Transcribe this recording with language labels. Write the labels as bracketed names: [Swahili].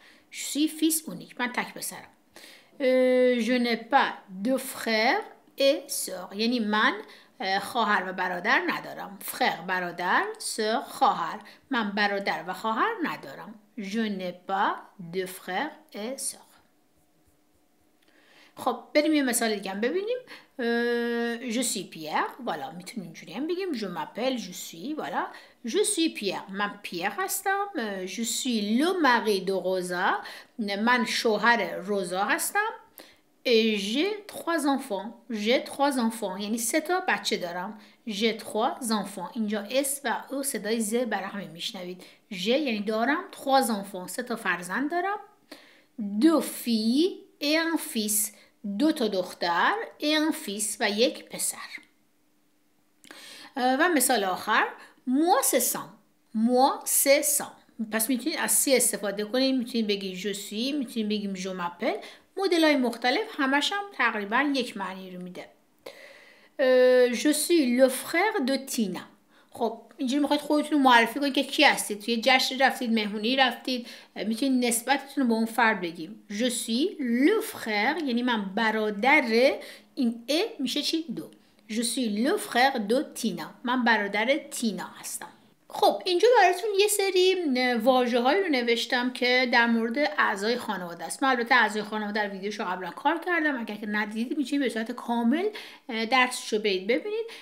[French] je suis fils unique [Persian] من تک پسرم. [French] je n'ai pas de frère et sœur [Persian] یعنی من خواهر و برادر ندارم. frère برادر، sœur خواهر. من برادر و خواهر ندارم. [French] je n'ai pas de frère et sœur. [Persian] خب بریم یه مثال دیگه هم ببینیم. [French] je suis Pierre، voilà [Persian] میتونیم اینجوری هم بگیم [French] je m'appelle je suis، voilà je suis Pierre، [Persian] من پیر هستم. [French] je suis le mari de Rosa، [Persian] من شوهر روزا هستم. [French] et j'ai 3 enfants [Persian] یعنی 3 تا بچه دارم. [French] j'ai 3 enfants [Persian] اینجا اس و او صدای ز برای همه میشنوید. j'ai یعنی دارم، [French] 3 enfants [Persian] 3 تا فرزند دارم. [French] 2 filles et un fils [Persian] 2 تا دختر [French] et un fils [Persian] و یک پسر. و مثال آخر [French] moi c'est ça. [Persian] پس میتونید از سی استفاده کنید، میتونید بگید [French] je suis، [Persian] میتونید بگیم [French] je m'appelle. [Persian] مدل های مختلف همش هم تقریبا یک معنی رو میده. [French] je suis le frère de Tina. [Persian] خب اینجوری میخواید خودتون رو معرفی کنید که کی هستید. توی جشن رفتید، مهمونی رفتید، میتونید نسبتتون رو به اون فرد بگیم. [French] je suis le frère [Persian] یعنی من برادر، این ا میشه چی؟ 2. [French] je suis le frère de Tina [Persian] من برادر تینا هستم. خب اینجا براتون یه سری واژه‌هایی رو نوشتم که در مورد اعضای خانواده است. من البته اعضای خانواده در ویدیوشو قبلا کار کردم، اگر که ندیدید میتونید به صورت کامل درسشو برید ببینید.